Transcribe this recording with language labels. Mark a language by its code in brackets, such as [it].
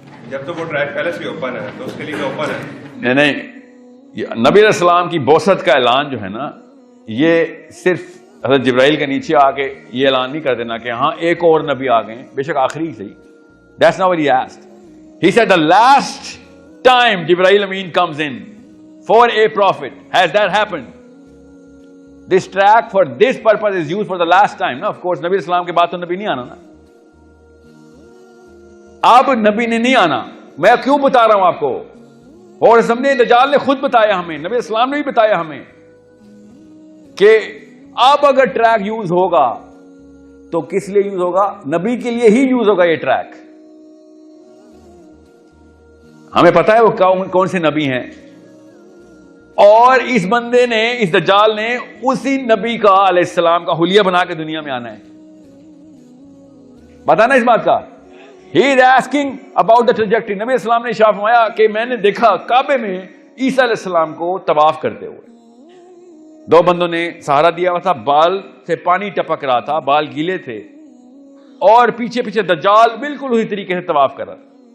[ur] جب تو وہ ٹریک پہلے سے اوپن ہے تو اس کے لیے اوپن ہے. نہیں، نبی علیہ السلام کی بعثت کا اعلان جو ہے نا، یہ صرف حضرت جبرائیل کے نیچے آ کے یہ اعلان نہیں کر دینا کہ ہاں ایک اور نبی آ گئے، بے شک آخری صحیح. [en] That's not what he asked. He said the last time Jibreel Amin comes in for a prophet. Has that happened? This track for this purpose is used for the last time. No, of course, [ur] نبی اسلام کے بعد تو نبی نہیں آنا نا. اب نبی نے نہیں آنا. میں کیوں بتا رہا ہوں آپ کو؟ اور سمجھے دجال نے خود بتایا ہمیں، نبی اسلام نے بھی بتایا ہمیں کہ اب اگر ٹریک یوز ہوگا تو کس لیے یوز ہوگا؟ نبی کے لیے ہی یوز ہوگا یہ ٹریک. ہمیں پتا ہے وہ کون سے نبی ہیں، اور اس بندے نے، اس دجال نے اسی نبی کا علیہ السلام کا حلیہ بنا کے دنیا میں آنا ہے. پتا نا اس بات کا؟ [en] He is asking about the trajectory. [ur] نبی اسلام نے ارشاد فرمایا کہ میں نے دیکھا کعبے میں عیسیٰ علیہ السلام کو طواف کرتے ہوئے، 2 بندوں نے سہارا دیا ہوا تھا، بال سے پانی ٹپک رہا تھا، بال گیلے تھے، اور پیچھے پیچھے دجال بالکل اسی طریقے سے طواف کر رہا تھا.